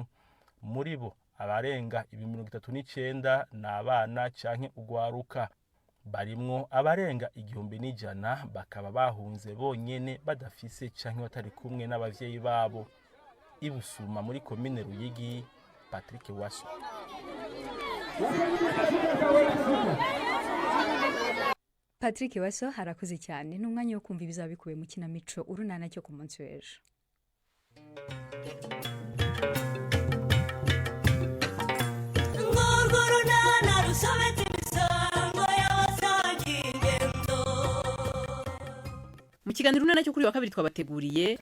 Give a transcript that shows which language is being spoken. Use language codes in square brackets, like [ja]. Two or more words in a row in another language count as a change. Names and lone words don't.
[rn] Muri bo abarenga 39 n'abana canke ugwaruka. Barimwo abarenga 1,100 bakaba bahunze bonyene badafise canke batari kumwe n'abavyeyi babo. Ibusuma muri komine Ruyigi, Patrick Waso. [rw] Patrick Waso harakuze cyane, n'umwanya wo kumva ibizabikuwe mu kinamico urunana cyo ku munsi w'ejo. Mu kiganiro urunana cyo kuri wa kabiri twabateguriye